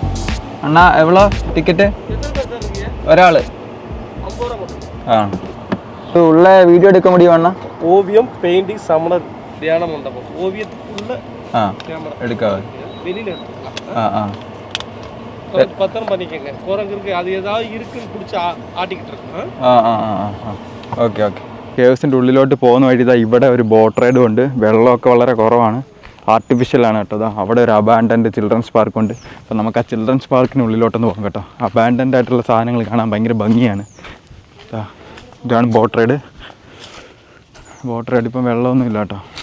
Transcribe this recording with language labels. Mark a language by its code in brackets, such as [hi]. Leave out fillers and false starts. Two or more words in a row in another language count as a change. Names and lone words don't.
[ta] அண்ணா எவ்வளோ டிக்கெட்? [ml] ഒരാൾ ആ ഉള്ള വീഡിയോ എടുക്കാൻ முடியும் അണ്ണാ? ഓവിയം പെയിന്റിംഗ് സമണ ധ്യാന മണ്ഡപം ഓവിയത്തിലുള്ള ആ എടുക്കാവേ. [ta] பத்திரம் பண்ணிக்கங்க. குரங்கு இருக்கு, அது ஏதாவது இருக்குன்னு பிடிச்சி ஆட்டிக்கிட்டு இருக்கு. [ml] ഓക്കെ ഓക്കെ. കേവ്സിൻ്റെ ഉള്ളിലോട്ട് പോകുന്ന വഴി ഇതാ ഇവിടെ ഒരു ബോട്ട് റൈഡും ഉണ്ട്. വെള്ളമൊക്കെ വളരെ കുറവാണ്, ആർട്ടിഫിഷ്യലാണ് കേട്ടോ. അതാ അവിടെ ഒരു അബാൻഡൻഡ് ചിൽഡ്രൻസ് പാർക്കുണ്ട്. അപ്പോൾ നമുക്ക് ആ ചിൽഡ്രൻസ് പാർക്കിന് ഉള്ളിലോട്ടൊന്ന് പോകാം കേട്ടോ. അബാൻഡൻഡ് ആയിട്ടുള്ള സാധനങ്ങൾ കാണാൻ ഭയങ്കര ഭംഗിയാണ്. ഇതാണ് ബോട്ട് റൈഡ്. ഇപ്പം വെള്ളമൊന്നും ഇല്ല കേട്ടോ.